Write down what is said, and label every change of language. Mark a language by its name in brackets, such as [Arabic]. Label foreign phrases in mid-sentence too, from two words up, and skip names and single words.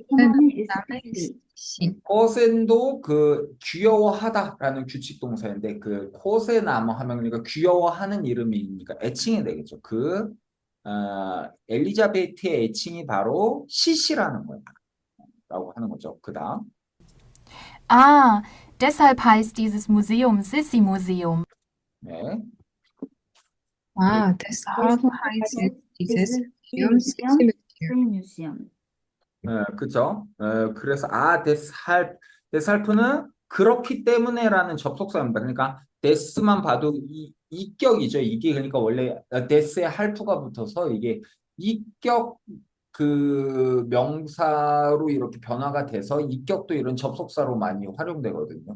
[Korean] 나는 씨. 코센도 그 귀여워하다라는 규칙 동사인데 그 코세나무 하면 그러니까 귀여워하는 이름이니까 애칭이 되겠죠. 엘리자베트의 애칭이 바로 시시라는 거야. 라고 하는 거죠. 그 다음. [German] Ah, deshalb heißt dieses Museum Sissi Museum. [Korean] 네. [German] deshalb heißt dieses Museum [Korean] 뮤지엄, Museum. 뮤지엄. 그죠? 그래서 데살프는 그렇기 때문에라는 접속사입니다. 그러니까 데스만 봐도 이격이죠. 이게 그러니까 원래 데스에 할프가 붙어서 이게 이격 그 명사로 이렇게 변화가 돼서 이격도 이런 접속사로 많이 활용되거든요.